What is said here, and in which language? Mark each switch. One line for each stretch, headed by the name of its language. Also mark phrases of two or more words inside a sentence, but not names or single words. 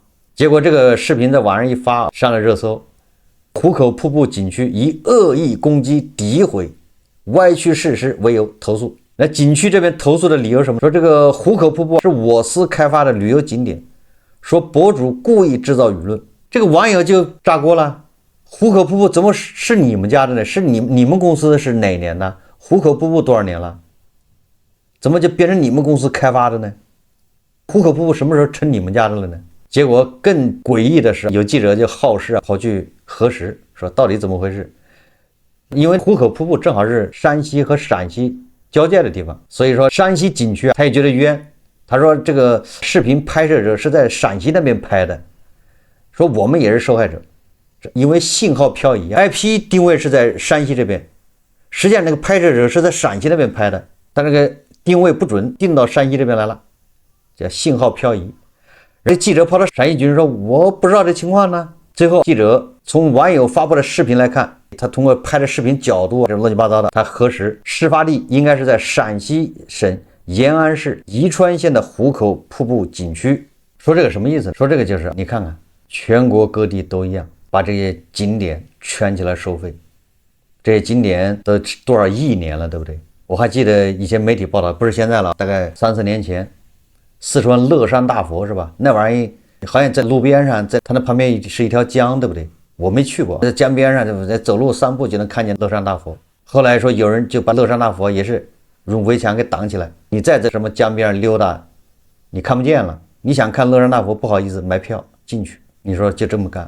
Chinese: 結果這個視頻在網上一發，上了熱搜。湖口瀑布景區以惡意攻擊、詆毀、歪曲事實為由投訴。那景區這邊投訴的理由什麼？說這個湖口瀑布是我司開發的旅遊景點，說博主故意制造輿論。這個網友就炸鍋了， 壶口瀑布怎么是你們家的呢？是你們公司的是哪年的？壶口瀑布多少年了？怎麼就變成你們公司開發的呢？壶口瀑布什麼時候成你們家的了呢？結果更詭異的是，有記者就好事跑去核實，說到底怎麼回事？因為壶口瀑布正好是山西和陕西交界的地方，所以說山西景區他也覺得冤。他說這個視頻拍攝者是在陝西那邊拍的，說我們也是受害者，因為信號漂移 ，IP 定位是在山西這邊，實際上那個拍攝者是在陝西那邊拍的，但那個定位不準，定到山西這邊來了，叫信號漂移。而記者跑到陝西局說我不知道這情況呢。最後記者從網友發布的視頻來看，他通過拍的視頻角度這亂七八糟的，他核實事發地應該是在陝西省延安市宜川縣的壶口瀑布景區。說這個什麼意思？說這個就是你看看全國各地都一樣，把這些景點圈起來收費，這些景點都多少亿年了，对不對？我還記得以前媒體報道，不是現在了，大概3-4年前，四川乐山大佛是吧？那玩意兒好像在路邊上，在它那旁邊是一條江，對不對？我沒去過，在江邊上，對不對？走路散步就能看見樂山大佛。後來說有人就把樂山大佛也是用圍牆給擋起來，你再在什麼江邊上溜達，你看不見了。你想看樂山大佛，不好意思買票進去。你說就這麼幹？